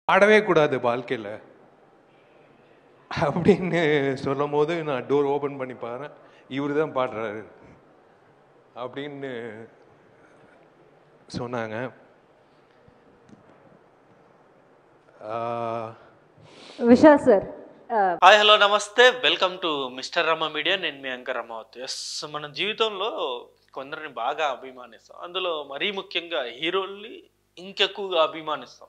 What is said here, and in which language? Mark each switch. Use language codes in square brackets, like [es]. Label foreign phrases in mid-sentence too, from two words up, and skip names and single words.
[ta] ஆடவே கூடாது வாழ்க்கையில் அப்படின்னு சொல்லும் போது நான் டோர் ஓப்பன் பண்ணி பாரு இவர் தான் பாடுறாரு அப்படின்னு சொன்னாங்க. [te] విశాల్ సార్ [en] Hi hello namaste welcome to Mister Rama Media. [te] నేను మీ యాంకర్ రమావతి. ఎస్, మన జీవితంలో కొందరిని బాగా అభిమానిస్తాం. అందులో మరీ ముఖ్యంగా హీరోల్ని ఇంకెక్కువగా అభిమానిస్తాం.